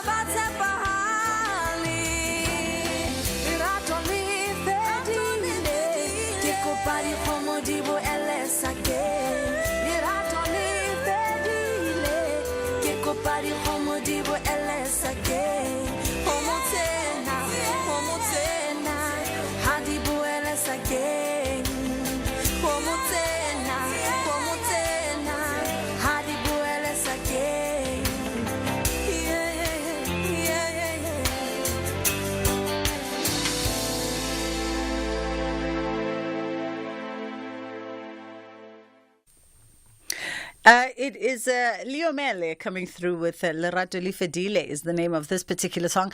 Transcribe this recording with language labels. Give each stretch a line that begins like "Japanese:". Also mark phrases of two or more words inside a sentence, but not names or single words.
Southern Sotho: ba tshepahale lerato le fedile ke kopa dikgomo di boele sakeng lerato le fedile ke kopa dikgomo di boele sakeng kgomo tsena ha di boele sakeng kgomo tsena ha di boele sakeng
English: It is Leo Mele coming through with Lerato Li Fedile is the name of this particular song.